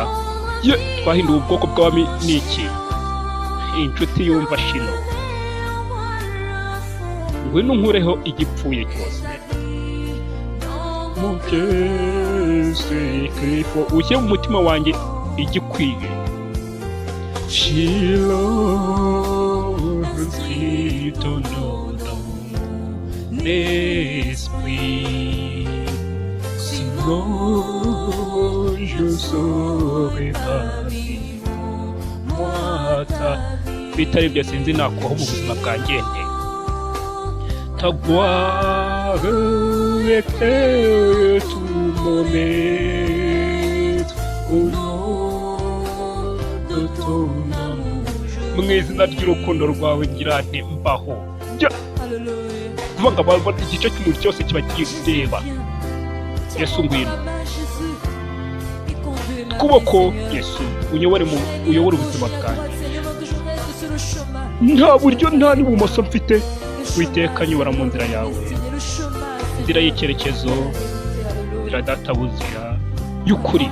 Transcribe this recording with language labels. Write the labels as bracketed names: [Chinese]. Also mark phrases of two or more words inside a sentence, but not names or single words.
[Kinyarwanda] Twahinduye ubwoko bw'abami n'iki? Inshuti yumva Shilo, ngwino unkureho igipfuye cyose. Ushyire mu mutima wanjye igikwiye. [French] Shilo inscrit ton nom dans mon esprit, sinon je saurais pas vivre moi ta. [Kinyarwanda] Bitari ibyo sinzi nakoho mu buzima bwanjye. [French] Ta gloire éclaire tout mon être, au nom de ton amour. [Kinyarwanda] Mu izina ry'urukundo rwawe ngira nti mbaho. Kuvuga ngo igice cy'umuntu cyose kiba kireba Yesu. Ngwino kuboko Yesu, uyobore ubuzima bwanjye. Nta buryo nta n'ibumoso mfite, Uwiteka nyobora mu nzira yawe, inzira y'icyerekezo, inzira databuja y'ukuri.